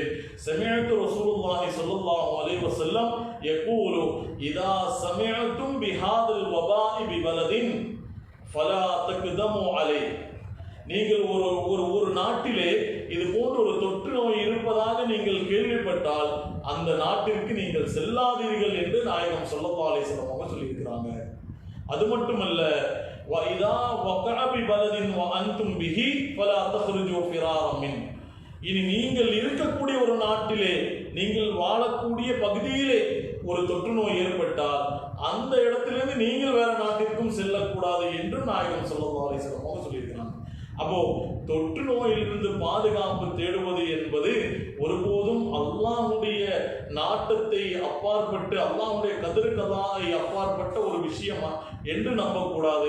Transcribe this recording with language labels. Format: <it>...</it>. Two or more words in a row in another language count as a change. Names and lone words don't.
<ar>سمعت رسول الله صلى الله عليه وسلم يقول إذا سمعتم بهذا الوباء ببلد فلا تقدموا عليه.</ar> <ta>நீங்கள் ஒரு நாட்டிலே இது போன்ற ஒரு தொற்று நோய் இருப்பதாக நீங்கள் கேள்விப்பட்டால் அந்த நாட்டிற்கு நீங்கள் செல்லாதீர்கள் என்று நாயகம்</ta> <ar>صلى الله عليه وسلم</ar> <ta>அவங்க சொல்லியிருக்கிறாங்க. அது மட்டுமல்ல,</ta> <ar>وَإِذَا وَقَعَ بِبَلَدٍ وَأَنْتُمْ بِهِ فَلَا تَخْرُجُوا فِرَارًا مِنْهُ.</ar> <ta>இனி நீங்கள் இருக்கக்கூடிய ஒரு நாட்டிலே, நீங்கள் வாழக்கூடிய பகுதியிலே ஒரு தொற்று நோய் ஏற்பட்டால் அந்த இடத்திலிருந்து நீங்கள் வேற நாட்டிற்கும் செல்லக்கூடாது என்று நாயகம்</ta> <ar>صلى الله عليه وسلم</ar> <ta>அவங்க சொல்லியிருக்கிறாங்க. அப்போ தொற்று நோயிலிருந்து பாதுகாப்பு தேடுவது என்பது ஒருபோதும் அல்லாஹ்வுடைய நாட்டத்தை அப்பாற்பட்டு, அல்லாஹ்வுடைய</ta> <ar>قدر قضاء</ar> <ta>அப்பாற்பட்ட ஒரு விஷயமா என்று நம்பக்கூடாது.</ta>